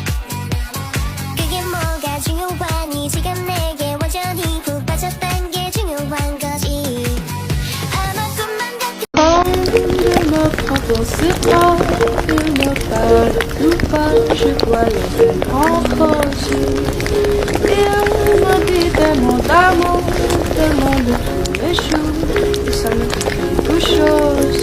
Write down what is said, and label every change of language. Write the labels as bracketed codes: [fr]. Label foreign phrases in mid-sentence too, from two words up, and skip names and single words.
[ko] 그게 뭐가 중요하니. 지금 내게 완전히 푹 빠졌단 게 중요한 거지. 아마 꿈만 같은 [fr] de me proposer pas de me parler ou pas, je dois laisser encore. Il me dit tellement d'amour, tellement de tous les jours, et ça me fait quelque chose.